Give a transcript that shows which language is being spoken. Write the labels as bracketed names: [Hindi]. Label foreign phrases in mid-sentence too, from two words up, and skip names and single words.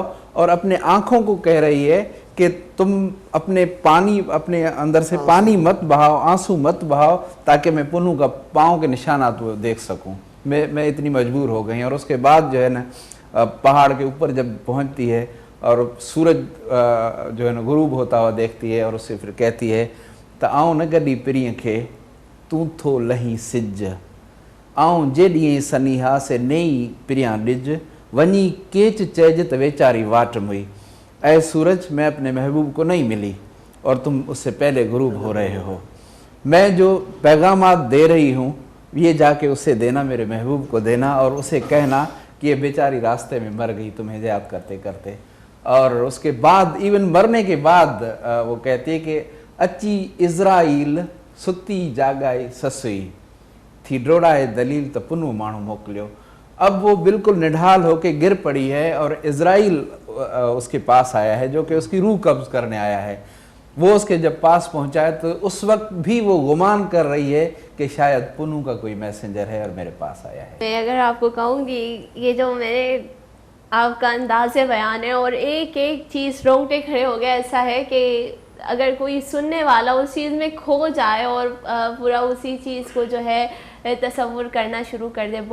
[Urdu] اور اپنے آنکھوں کو کہہ رہی ہے کہ تم اپنے اندر سے پانی مت بہاؤ، آنسو مت بہاؤ، تاکہ میں پنوں کا پاؤں کے نشانات وہ دیکھ سکوں. میں اتنی مجبور ہو گئی۔ اور اس کے بعد جو ہے نا پہاڑ کے اوپر جب پہنچتی ہے اور سورج جو ہے نا غروب ہوتا ہوا دیکھتی ہے اور اس سے پھر کہتی ہے, [Sindhi] त आऊं न गॾी पिरीअ खे तूं थो लही सिज। आऊं जेॾीअं सनीहा से नई पिरियां ॾिज वञी केच चइज त वेचारी वाट मुई। [Urdu] اے سورج، میں اپنے محبوب کو نہیں ملی اور تم اس سے پہلے غروب ہو رہے ہو. میں جو پیغامات دے رہی ہوں یہ جا کے اسے دینا، میرے محبوب کو دینا اور اسے کہنا کہ یہ بیچاری راستے میں مر گئی تمہیں یاد کرتے کرتے. اور اس کے بعد ایون مرنے کے بعد وہ کہتی ہے کہ [Sindhi] अची इज़राइल सुती जागाई ससुई थी डोड़ाए दलील तो पुन्नू माण्हू मोकिलियो। [Urdu] اب وہ بالکل نڈھال ہو کے گر پڑی ہے اور عزرائیل اس کے پاس آیا ہے جو کہ اس کی روح قبض کرنے آیا ہے. وہ اس کے جب پاس پہنچا ہے تو اس وقت بھی وہ گمان کر رہی ہے کہ شاید پنوں کا کوئی میسنجر ہے اور میرے پاس آیا ہے. میں اگر آپ کو کہوں کہ یہ جو میں نے آپ کا اندازِ بیان ہے اور ایک ایک چیز رونگٹے کھڑے ہو گئے، ایسا ہے کہ اگر کوئی سننے والا اس چیز میں کھو جائے اور پورا اسی چیز کو جو ہے تصور کرنا شروع کر دے.